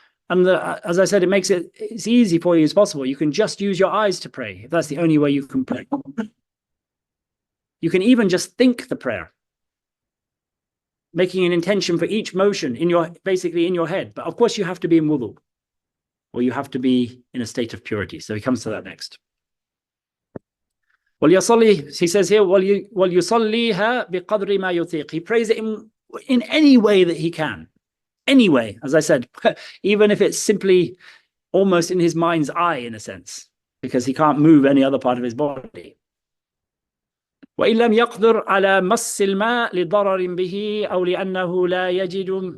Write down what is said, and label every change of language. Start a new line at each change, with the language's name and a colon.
English: And as I said, it makes it's easy for you as possible. You can just use your eyes to pray, if that's the only way you can pray. You can even just think the prayer, making an intention for each motion basically in your head. But of course you have to be in wudu, or you have to be in a state of purity. So he comes to that next. He says here,
Arabic: وَلْيُصَلِّيهَا بِقَدْرِ مَا يُطِيقُ.
English: He prays it in any way that he can. Any way, as I said, even if it's simply almost in his mind's eye, in a sense, because he can't move any other part of his body.
Arabic: وَإِن لَمْ يَقْدِرْ عَلَى مَسِّ الْمَاءِ لِضَرَرٍ بِهِ أَوْ لِأَنَّهُ لَا يَجِدُ.